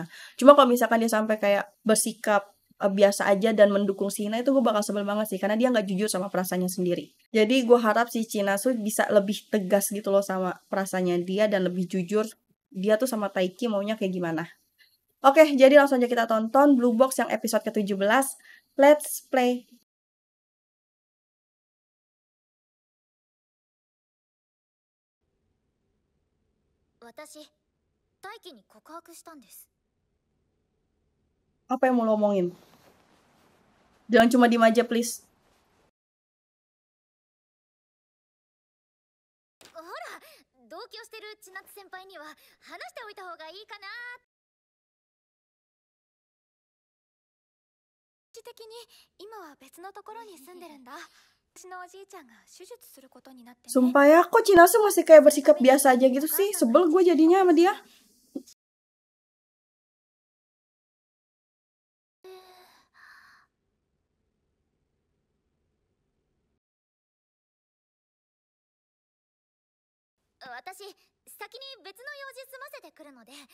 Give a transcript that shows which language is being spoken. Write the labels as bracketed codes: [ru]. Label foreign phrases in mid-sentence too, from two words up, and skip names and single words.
[id] Cuma kalau misalkan dia sampai kayak bersikap biasa aja dan mendukung si Hina, itu gue bakal sebel banget sih karena dia nggak jujur sama perasaannya sendiri. Jadi gue harap si Chinatsu bisa lebih tegas gitu loh sama perasaannya dia dan lebih jujur dia tuh sama Taiki maunya kayak gimana. Oke, jadi langsung aja kita tonton Blue Box yang episode ke-17. [en] Let's play. [ja] 私、大輝に告白したんです。 [id] Apa yang mau lo omongin? Jangan cuma diem aja, please. [ja] ほら、同居してる千夏先輩には話しておいた方がいいかな。私的に今は別のところに住んでるんだ。私のおじいちゃんが手術することになってね。 [id] Sumpah ya, kok Chinatsu masih kayak bersikap biasa aja gitu sih? Sebel gue jadinya sama dia. [ja] 私、先に別の用事済ませてくるので。